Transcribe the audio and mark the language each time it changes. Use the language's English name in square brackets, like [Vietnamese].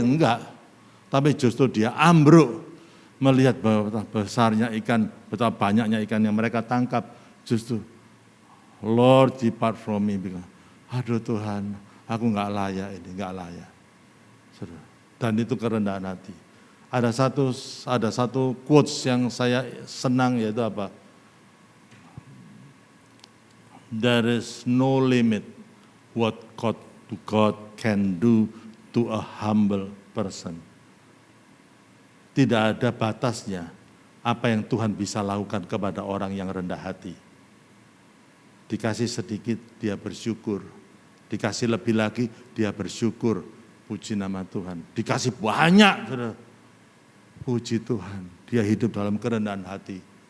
[Indonesian] Enggak, tapi justru dia ambruk. Melihat betapa besarnya ikan, betapa banyaknya ikan yang mereka tangkap, justru [English] Lord depart from me. [Indonesian] Aduh Tuhan, aku nggak layak ini, nggak layak. Dan itu kerendahan hati. Ada satu quotes yang saya senang yaitu apa? [English] There is no limit what God can do to a humble person. [Indonesian] Tidak ada batasnya apa yang Tuhan bisa lakukan kepada orang yang rendah hati. Dikasih sedikit, dia bersyukur. Dikasih lebih lagi, dia bersyukur. Puji nama Tuhan. Dikasih banyak, saudara. Puji Tuhan, dia hidup dalam kerendahan hati.